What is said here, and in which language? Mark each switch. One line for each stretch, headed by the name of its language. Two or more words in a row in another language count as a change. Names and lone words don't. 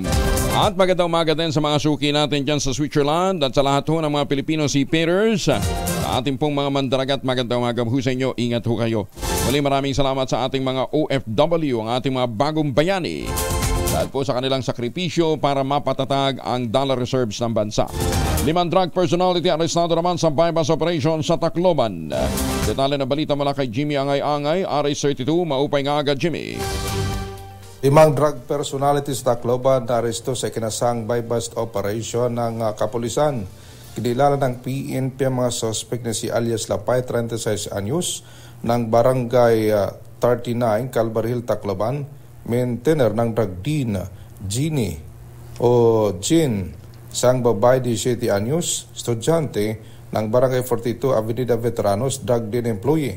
Filipino: At magandang umaga din sa mga suki natin dyan sa Switzerland at sa lahat ho ng mga Pilipino seafarers. Sa ating pong mga mandaragat, magandang umaga ho sa inyo. Ingat ho kayo. Muli maraming salamat sa ating mga OFW, ang ating mga bagong bayani. Dahil po sa kanilang sakripisyo para mapatatag ang
English: dollar reserves
Filipino: ng bansa. 5
English: drug personality
Filipino: arestado naman sa
English: bypass operation
Filipino: sa Tacloban. Detalye na balita mula kay Jimmy Angay-Angay, RS32,
Waray: maupay nga agad
Filipino: Jimmy. 5
English: drug personalities
Filipino: sa Tacloban na aresto sa ikinasang
English: bypass operation
Filipino: ng kapulisan. Kinilala ng PNP ang mga suspect na si alias Lapay, 36 anyos, ng barangay 39, Calvary Hill, Tacloban, maintainer ng
English: drug dean,
Filipino: Jeannie o Jean, sang babae 17 anyos, estudyante ng barangay 42, Avenida Veteranos,
English: drug dean employee.